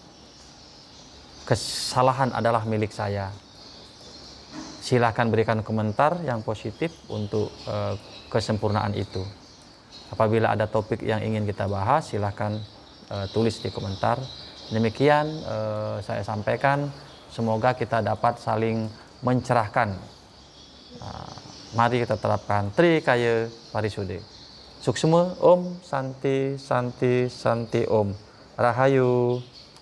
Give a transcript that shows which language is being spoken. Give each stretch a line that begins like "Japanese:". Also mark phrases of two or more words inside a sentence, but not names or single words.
Indonesian: Kesalahan adalah milik saya. Silahkan berikan komentar yang positif untuk kesempurnaan itu. Apabila ada topik yang ingin kita bahas, silahkan tulis di komentar. Demikian saya sampaikan. Semoga kita dapat saling mencerahkan. Mari kita terapkan Trikaya Parisude.
Sanskrit: Suksma ओम् शान्ति शान्ति शान्ति ओम् Rahayu.